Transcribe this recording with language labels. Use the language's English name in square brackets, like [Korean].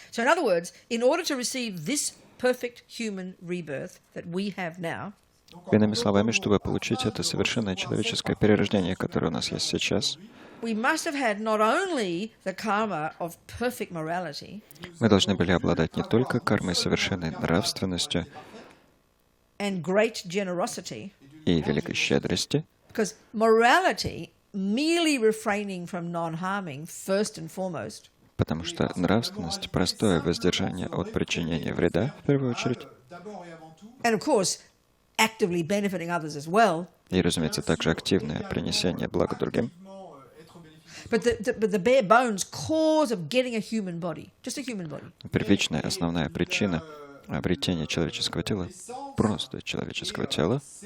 [English] So in other words, in order to receive this perfect human rebirth that we have now, [Russian] Иными словами, чтобы получить это совершенное человеческое перерождение, которое у нас есть сейчас, [English] we must have had not only the karma of perfect morality [Russian] мы должны были обладать не только кармой совершенной нравственностью [English] and great generosity, [Russian] и великой щедрости, [English] because morality, merely refraining from non-harming, first and foremost, [Russian] потому что нравственность, простое воздержание от причинения вреда, в первую очередь, [English] and of course, actively benefiting others as well. [Russian] и, разумеется, также активное принесение блага другим. [English] But the bare bones cause of getting a human body, just a human body, [Russian] Первичная, основная причина обретения человеческого тела, просто человеческого тела,